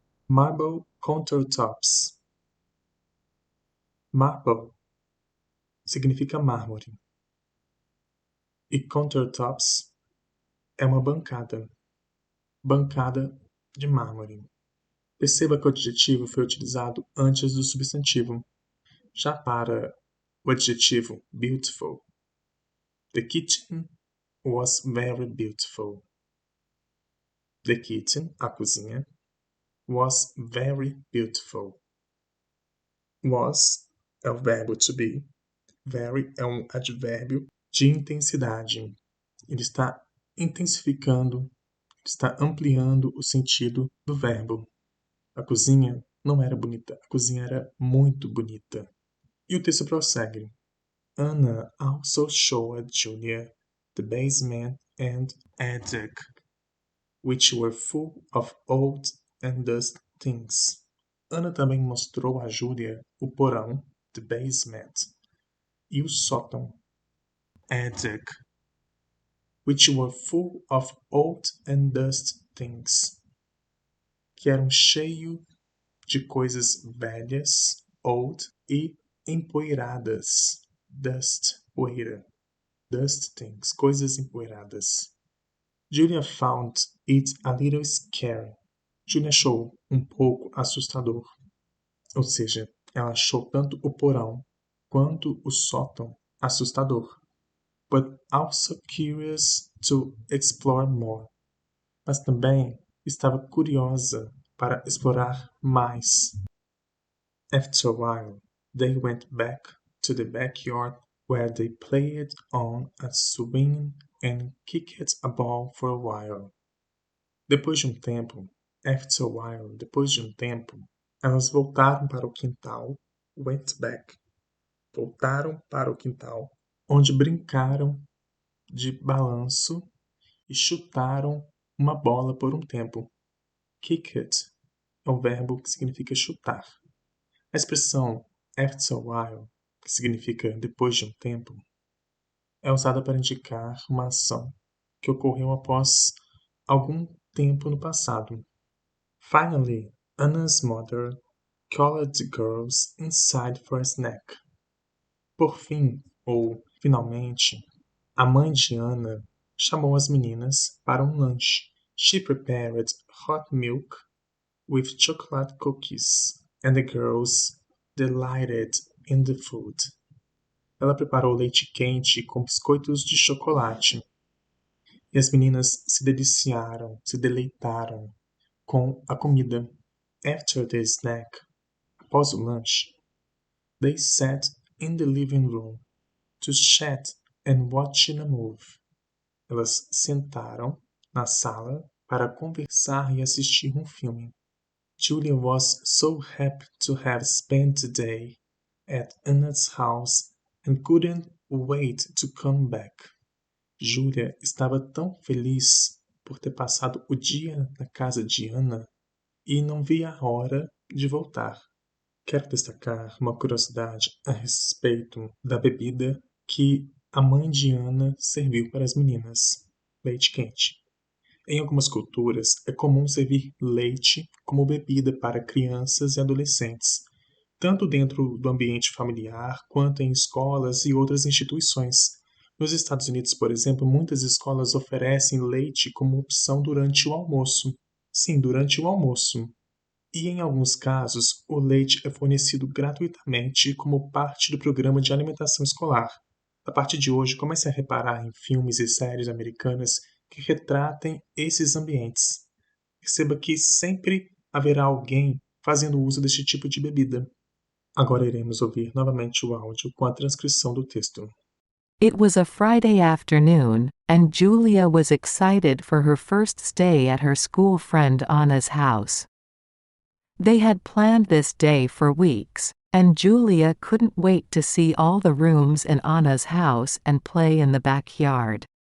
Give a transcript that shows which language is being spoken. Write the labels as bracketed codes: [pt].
[en] Marble countertops. Marble [pt] significa mármore. E countertops é uma bancada. Bancada de mármore. Perceba que o adjetivo foi utilizado antes do substantivo. Já para o adjetivo [en] beautiful, the kitchen was very beautiful. The kitchen, [pt] a cozinha, [en] was very beautiful. [pt] Was é o verbo to be. Very é um advérbio de intensidade. Ele está intensificando, está ampliando o sentido do verbo. A cozinha não era bonita, a cozinha era muito bonita. E o texto prossegue. [en] Anna also showed Julia the basement and attic, which were full of old and dust things. [pt] Ana também mostrou a Julia o porão, [en] the basement, [pt] e o sótão, attic, [en] which were full of old and dust things, [pt] que eram cheios de coisas velhas, old, e empoeiradas, dust, poeira, [en] dust things, [pt] coisas empoeiradas. [en] Julia found it a little scary. [pt] Julia achou um pouco assustador. Ou seja, ela achou tanto o porão quanto o sótão assustador. [en] But also curious to explore more. [pt] Mas também estava curiosa para explorar mais. [en] After a while, they went back to the backyard where they played on a swing and kicked a ball for a while. [pt] Depois de um tempo, [en] after a while, [pt] depois de um tempo, elas voltaram para o quintal, [en] went back, [pt] voltaram para o quintal, onde brincaram de balanço e chutaram uma bola por um tempo. Kick it é um verbo que significa chutar. A expressão after a while, que significa depois de um tempo, é usada para indicar uma ação que ocorreu após algum tempo no passado. [en] Finally, Anna's mother called the girls inside for a snack. [pt] Por fim, ou finalmente, a mãe de Anna chamou as meninas para um lanche. [en] She prepared hot milk with chocolate cookies, and the girls delighted in the food. [pt] Ela preparou leite quente com biscoitos de chocolate. E as meninas se deliciaram, se deleitaram com a comida. [en] After the snack, [pt] após o lanche, [en] they sat in the living room to chat and watch a movie. [pt] Elas sentaram na sala para conversar e assistir um filme. [en] Julia was so happy to have spent the day at Anna's house and couldn't wait to come back. [pt] Julia estava tão feliz por ter passado o dia na casa de Anna e não via a hora de voltar. Quero destacar uma curiosidade a respeito da bebida que a mãe de Anna serviu para as meninas: leite quente. Em algumas culturas, é comum servir leite como bebida para crianças e adolescentes, tanto dentro do ambiente familiar quanto em escolas e outras instituições. Nos Estados Unidos, por exemplo, muitas escolas oferecem leite como opção durante o almoço. Sim, durante o almoço. E em alguns casos, o leite é fornecido gratuitamente como parte do programa de alimentação escolar. A partir de hoje, comece a reparar em filmes e séries americanas que retratem esses ambientes. Perceba que sempre haverá alguém fazendo uso deste tipo de bebida. Agora iremos ouvir novamente o áudio com a transcrição do texto. [en] It was a Friday afternoon, and Julia was excited for her first stay at her school friend Anna's house. They had planned this day for weeks, and Julia couldn't wait to see all the rooms in Anna's house and play in the backyard.